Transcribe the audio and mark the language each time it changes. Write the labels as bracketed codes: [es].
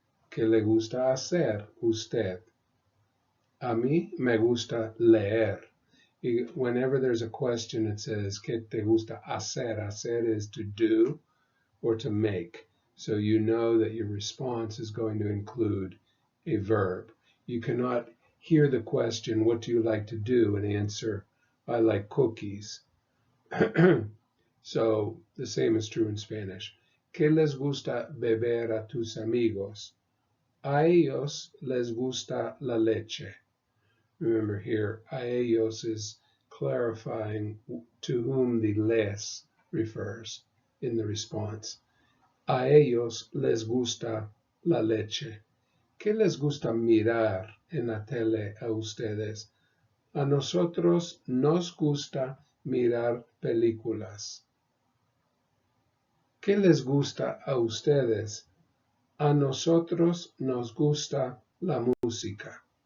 [es] ¿Qué le gusta hacer usted? A mí me gusta leer. [en] Whenever there's a question, it says, [es] ¿qué te gusta hacer? [en] Hacer is to do or to make. So you know that your response is going to include a verb. You cannot hear the question, what do you like to do? And answer, I like cookies. So the same is true in Spanish. [es] ¿Qué les gusta beber a tus amigos? A ellos les gusta la leche. [en] Remember here, a ellos is clarifying to whom the les refers in the response. [es] A ellos les gusta la leche. ¿Qué les gusta mirar en la tele a ustedes? A nosotros nos gusta mirar películas. ¿Qué les gusta a ustedes? A nosotros nos gusta la música.